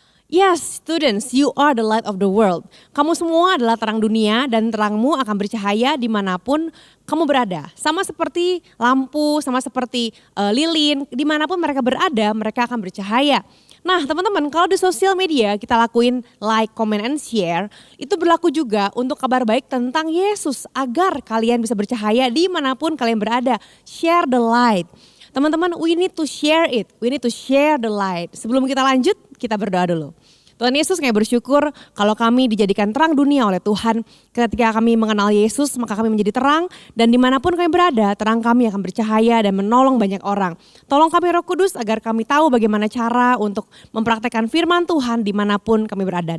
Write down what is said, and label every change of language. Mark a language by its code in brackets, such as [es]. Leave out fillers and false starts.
[en] Yes, students, you are the light of the world. [id] Kamu semua adalah terang dunia dan terangmu akan bercahaya dimanapun kamu berada. Sama seperti lampu, sama seperti lilin, dimanapun mereka berada, mereka akan bercahaya. Nah teman-teman, kalau di sosial media kita lakuin like, comment, and share, itu berlaku juga untuk kabar baik tentang Yesus agar kalian bisa bercahaya dimanapun kalian berada. [en] Share the light. [id] Teman-teman, [en] we need to share it. We need to share the light. [id] Sebelum kita lanjut, kita berdoa dulu. Tuhan Yesus, kami bersyukur kalau kami dijadikan terang dunia oleh Tuhan. Ketika kami mengenal Yesus, maka kami menjadi terang. Dan dimanapun kami berada, terang kami akan bercahaya dan menolong banyak orang. Tolong kami Roh Kudus agar kami tahu bagaimana cara untuk mempraktekkan firman Tuhan dimanapun kami berada.